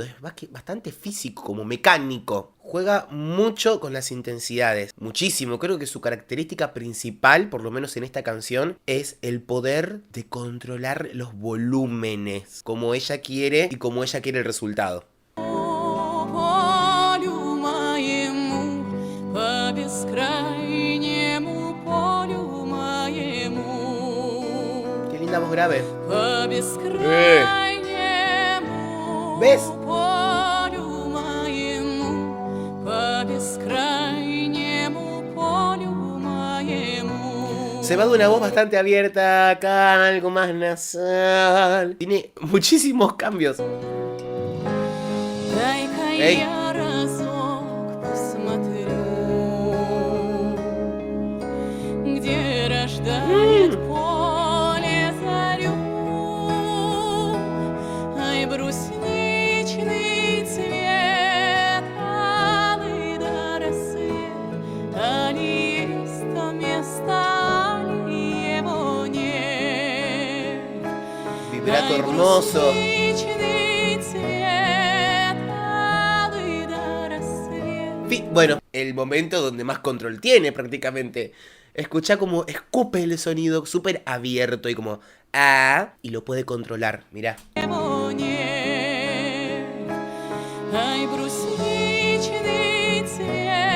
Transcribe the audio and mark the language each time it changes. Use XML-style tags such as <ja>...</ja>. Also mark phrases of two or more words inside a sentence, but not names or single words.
<es>Es bastante físico, como mecánico. Juega mucho con las intensidades. Muchísimo. Creo que su característica principal, por lo menos en esta canción, es el poder de controlar los volúmenes. Como ella quiere y como ella quiere el resultado.</es> <ru>Полю моему, по бескрайнему полю моему,</ru> <es>Qué linda voz grave.</es> <ru>по бескрайнему</ru> <es>¿Ves?</es> <ru>полю моему, по бескрайнему полю моему.</ru> <es>Se va de una voz bastante abierta acá a algo más nasal. Tiene muchísimos cambios.</es> <ru>Дай-ка Эй. я разок посмотрю, где рождает поле зарю. Ай, брусничный цвет, алый до рассвет, али есть то место, али его нет.</ru> <es>Vibrato hermoso. Bueno, el momento donde más control tiene prácticamente. Escucha como escupe el sonido súper abierto y como ah, y lo puede controlar, mirá.</es> <ru>Ай, брусничный цвет.</ru>